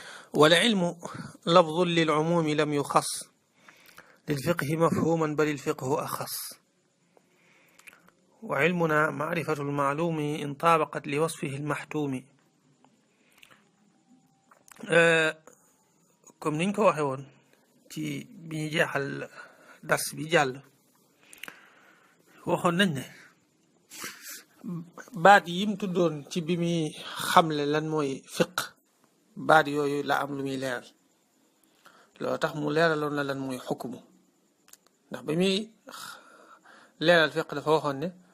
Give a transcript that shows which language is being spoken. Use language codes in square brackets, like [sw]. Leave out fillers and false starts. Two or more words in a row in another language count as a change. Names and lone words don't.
[ar] والعلم لفظ للعموم لم يخص للفقه مفهوما بل الفقه أخص وعلمنا معرفة المعلوم إن طابقت لوصفه المحتوم [wo] comme niñ ko waxe woon ci bi ñu jeexal dars bi jàll waxoon nañ ne baat yim tuddoon ci bi muy xamle lan mooy fiq baat yooyu la am lu muy leeral loolu tax mu leeraloon la lan mooy xukmu ndax bi muy leeral fiq dafa waxoon ne